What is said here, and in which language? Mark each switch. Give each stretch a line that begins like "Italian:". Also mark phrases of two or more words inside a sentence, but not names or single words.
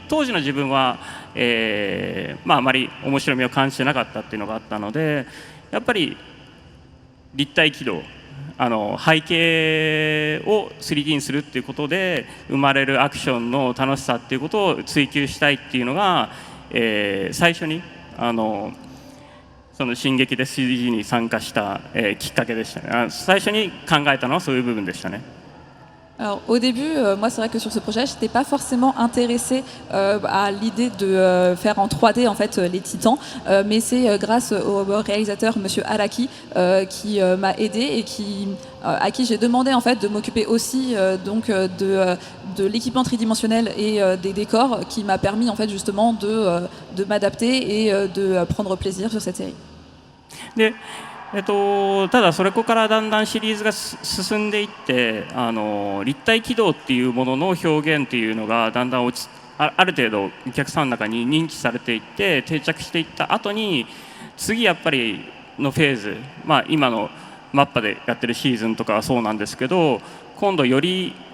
Japanese: 当時の自分は、あまり面白みを感じてなかったっていうのがあったので、やっぱり立体軌道背景を 3D にするっていうことで生まれるアクションの楽しさっていうことを追求したいっていうのが、最初にその進撃で 3D に参加した、きっかけでしたね。最初に考えたのはそういう部分でしたね。
French: Alors au début, moi c'est vrai que sur ce projet, je n'étais pas forcément intéressée à l'idée de faire en 3D en fait les Titans, mais c'est grâce au réalisateur Monsieur Araki qui m'a aidé et à qui j'ai demandé en fait de m'occuper aussi de l'équipement tridimensionnel et des décors, qui m'a permis en fait justement de m'adapter et de prendre plaisir sur cette série.
Japanese: ただそれからだんだんシリーズが進んでいって立体軌道っていうものの表現っていうのがだんだんある程度お客さんの中に認知されていって定着していった後に次やっぱりのフェーズ、今のマッパでやってるシーズンとかはそうなんですけど今度より、